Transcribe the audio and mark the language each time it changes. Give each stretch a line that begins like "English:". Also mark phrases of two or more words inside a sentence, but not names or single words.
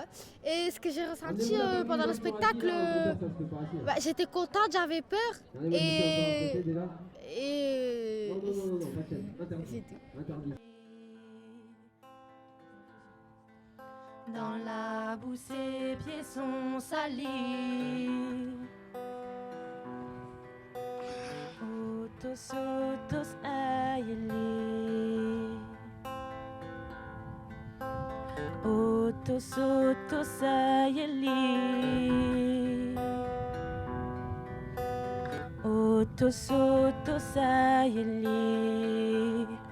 French: Et ce que j'ai ressenti pendant le spectacle, bah, j'étais contente, j'avais peur. Et c'est tout. Dans la boue ses pieds sont salis. Otos, otos, ayeli. Otos, otos, ayeli. Otos, otos, ayeli.